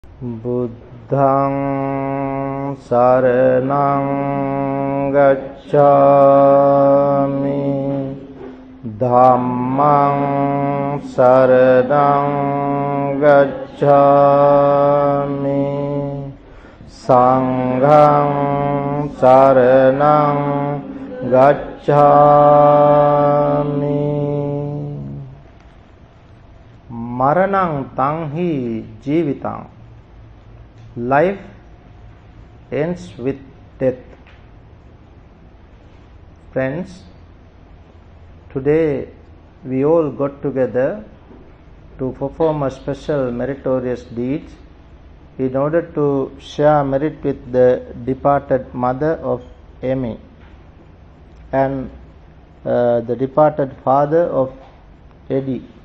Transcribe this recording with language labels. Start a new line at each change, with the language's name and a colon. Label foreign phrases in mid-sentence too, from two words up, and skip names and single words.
Pali: Buddhaṃ saraṇaṃ gacchāmi, Dhammaṃ saraṇaṃ gacchāmi, Saṅghaṃ saraṇaṃ gacchāmi. Maraṇaṃ taṃ jīvitaṃ.
English: Life ends with death. Friends, today we all got together to perform a special meritorious deed in order to share merit with the departed mother of Amy and the departed father of Eddie.